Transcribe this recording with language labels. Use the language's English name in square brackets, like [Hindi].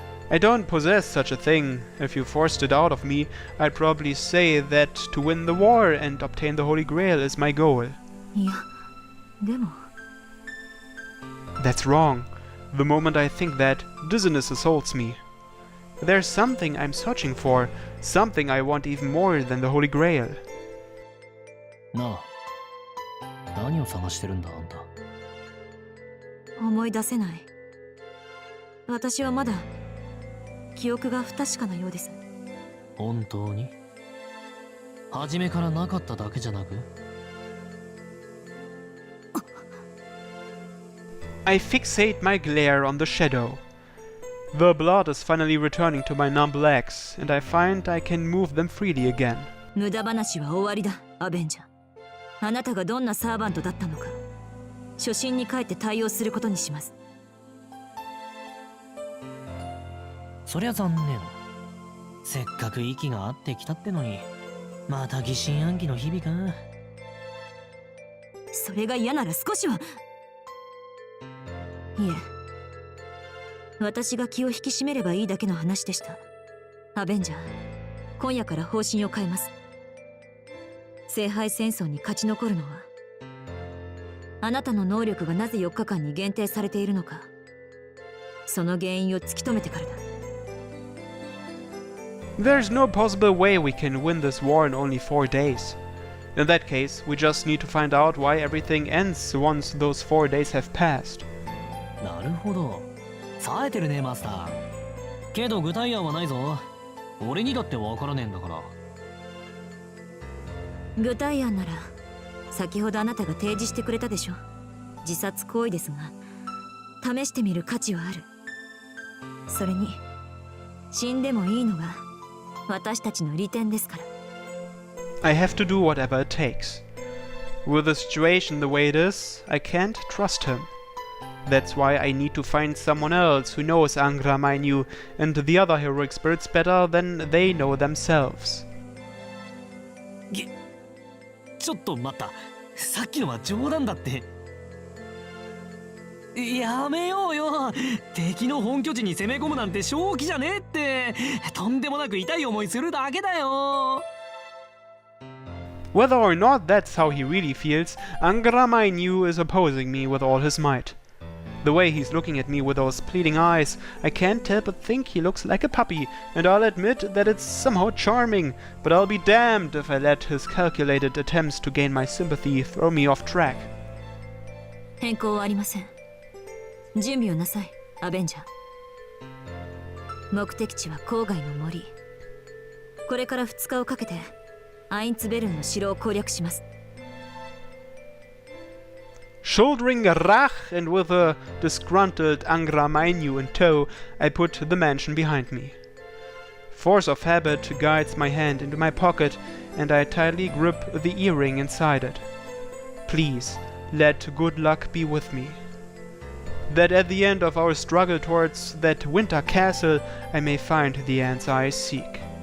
[English] I don't possess such a thing. If you forced it out of me, I'd probably say that to win the war and obtain the Holy Grail is my goal. [Japanese] いや、でも。 [English] That's wrong. The moment I think that, dizziness assaults me. There's something I'm searching for, something I want even more than the Holy Grail. [Japanese] なあ、何を探してるんだあんた。思い出せない。私はまだ記憶が不確かなようです。本当に？初めからなかっただけじゃなく？ [English] I fixate my glare on the shadow. The blood is finally returning to my numb legs, and I find I can move them freely again. [Japanese] 無駄話は終わりだ、アベンジャー。あなたがどんなサーバントだったのか、初心に帰って対応することにします。そりゃ残念。せっかく息が合ってきたってのに、また疑心暗鬼の日々か。それが嫌なら少しは。いえ、私が気を引き締めればいいだけの話でした。アベンジャー、今夜から方針を変えます。聖杯戦争に勝ち残るのは、あなたの能力がなぜ4日間に限定されているのか、その原因を突き止めてからだ。 [English] There's no possible way we can win this war in only 4 days. In that case, we just need to find out why everything ends once those 4 days have passed. [Japanese] なるほど。冴えてるねマスター。けど具体案はないぞ。俺にだってわからねえんだから。具体案なら先ほどあなたが提示してくれたでしょ。自殺行為ですが試してみる価値はある。それに死んでもいいのが私たちの利点ですから。 [English] I have to do whatever it takes. With the situation the way it is, I can't trust him. That's why I need to find someone else who knows Angra Mainyu and the other heroic spirits better than they know themselves. [Japanese] ちょっと待った。さっきのは冗談だって。やめようよ。敵の本拠地に攻め込むなんて正気じゃねえって。とんでもなく痛い思いするだけだよ。 [English] Whether or not that's how he really feels, Angra Mainyu is opposing me with all his might. The way he's looking at me with those pleading eyes, I can't help but think he looks like a puppy, and I'll admit that it's somehow charming, but I'll be damned if I let his calculated attempts to gain my sympathy throw me off track. [Japanese] 変更はありません。準備をなさい、アベンジャー。目的地は郊外の森。これから2日をかけてアインツベルンの城を攻略します。 [English] Shouldering Rach and with a disgruntled Angra Mainyu in tow, I put the mansion behind me. Force of habit guides my hand into my pocket, and I tightly grip the earring inside it. Please, let good luck be with me. That at the end of our struggle towards that winter castle, I may find the answer I seek.